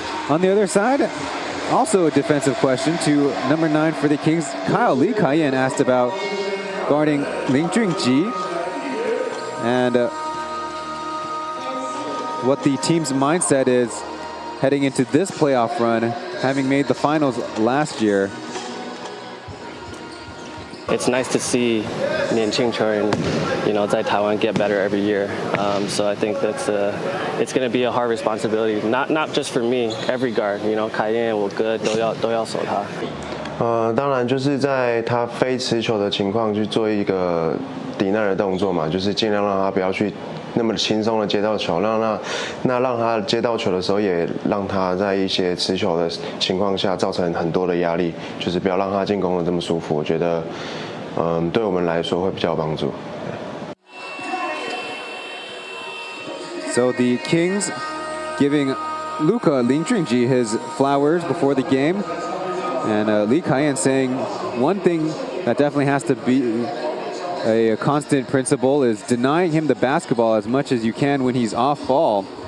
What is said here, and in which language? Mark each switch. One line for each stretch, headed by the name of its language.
English: On the other side, also a defensive question to number 9 for the Kings, Kyle Lee Kai-yen asked about guarding Ling Junji and what the team's mindset is heading into this playoff run, having made the finals last year. It's nice to see
Chinese: 年轻球员,在台湾
English: get better every year. So I think that's it's going to be a hard responsibility, not just for me, every guard.
Chinese: 凯燕我哥都要守他。当然就是在他非持球的情况去做一个抵耐的动作嘛，就是尽量让他不要去那么轻松的接到球，让他接到球的时候，也让他在一些持球的情况下造成很多的压力，就是不要让他进攻的这么舒服。我觉得，对我们来说会比较有帮助。
English: So the Kings giving Luka Ling Junji his flowers before the game, and Lee Kai-yen saying one thing that definitely has to be a constant principle is denying him the basketball as much as you can when he's off ball.